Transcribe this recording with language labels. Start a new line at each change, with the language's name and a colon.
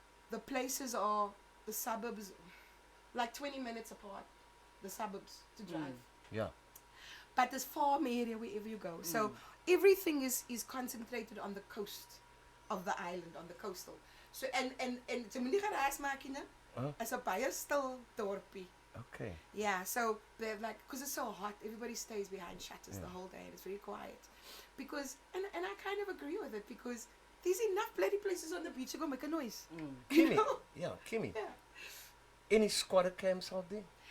English: The places are the suburbs, like 20 minutes apart. The suburbs to drive. Yeah. But there's farm area wherever you go. So everything is concentrated on the coast of the island, on the coastal. So and
Afrikaans: jy moet nie geraas maak nie. Is 'n baie stil dorpie.
English: Okay. Yeah, so they're like, because it's so hot, everybody stays behind shutters the whole day and it's very quiet. Because and I kind of agree with it because there's enough bloody places on the beach to go make a noise. You Kimmy. know? Yeah, Kimmy. Yeah. Any squatter camps out there?